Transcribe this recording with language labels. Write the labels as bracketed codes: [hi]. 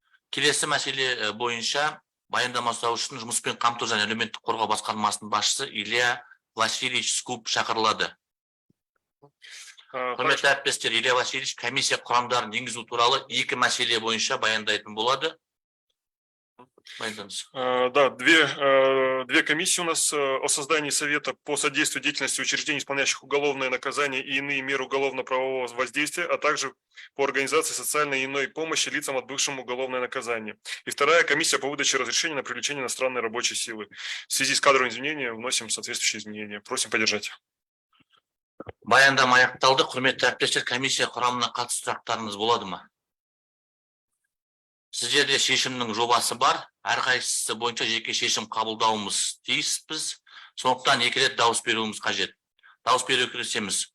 [kk] Келесі мәселе бойынша баяндама жасау үшін жұмыспен қамту және әлеуметтік қорғау басқармасының басшысы Илья Васильевич Скуп шақырылады. Құрметті әріптестер, Илья Васильевич комиссия құрамдарын енгізу туралы екі мәселе бойынша баяндайтын болады. [ru] Да, две комиссии у нас о создании совета по содействию деятельности учреждений, исполняющих уголовное наказание и иные меры уголовно-правового воздействия, а также по организации социальной и иной помощи лицам, отбывшим уголовное наказание. И вторая комиссия по выдаче разрешения на привлечение иностранной рабочей силы. В связи с кадровым изменением вносим соответствующие изменения. Просим поддержать. [kk] Баяндама аяқталды. Құрметті әріптестер, комиссия құрамына қатысты сұрақтарыңыз болады ма? Сіздерде шешімнің жобасы бар, әрқайсысы бойынша жеке шешім қабылдауымыз тиіспіз. Сондықтан екі рет дауыс беруіміз қажет. Дауыс беруге кірісеміз.